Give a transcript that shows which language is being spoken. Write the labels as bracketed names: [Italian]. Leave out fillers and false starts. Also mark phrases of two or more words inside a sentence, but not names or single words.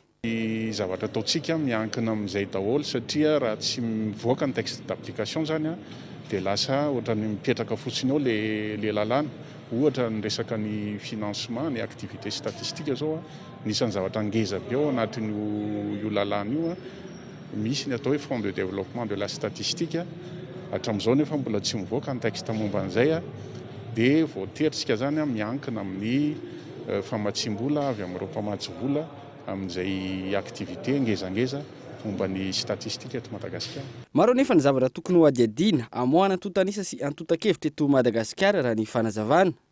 [Malagasy] Zavatra ataontsika miankina amin'izay daholo satria raha tsy mivoaka ny [French] texte d'application [Malagasy] zany dia lasa ohatra ny mipetraka fotsiny ao le lalàna. Ohatra ny resaka ny financement, ny [French] activité statistique [Malagasy] zao nisan'ny zavatra ngeza be ao anatin'io lalàna io misy ny atao hoe [French] Fonds de développement de la statistique [Malagasy] hatramin'izao nefa mbola tsy mivoaka ny texte momba an'izay dia voateritsika zany miankina amin'ny famatsim-bola avy amin'ireo mpamatsy vola amin'izay activité ngezangeza momba ny statistika eto Madagasikara. Maro nefa ny zavatra tokony ho adiadiana amoahana antotanisa sy antotan-kevitra eto Madagasikara raha ny fanazavana.